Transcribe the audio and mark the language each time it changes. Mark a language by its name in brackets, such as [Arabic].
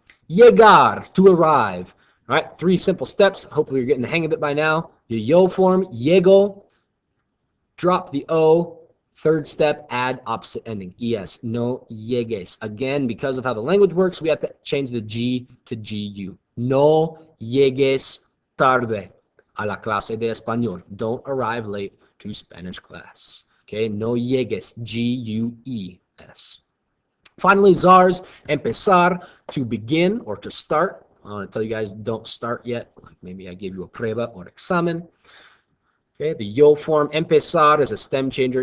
[English] Llegar, to arrive. All right. 3 simple steps. Hopefully you're getting the hang of it by now. The yo form, llego. Drop the O. 3rd step, add opposite ending. Es. [Spanish] No llegues. [English] Again, because of how the language works, we have to change the G to GU. [Spanish] No llegues tarde a la clase de español. [English] Don't arrive late to Spanish class. Okay, [Spanish] no llegues. [English] G-U-E-S. Finally, ZARS, empezar, to begin or to start. I want to tell you guys, don't start yet. Maybe I gave you a prueba or examen. Okay, the yo form, empezar, is a stem changer.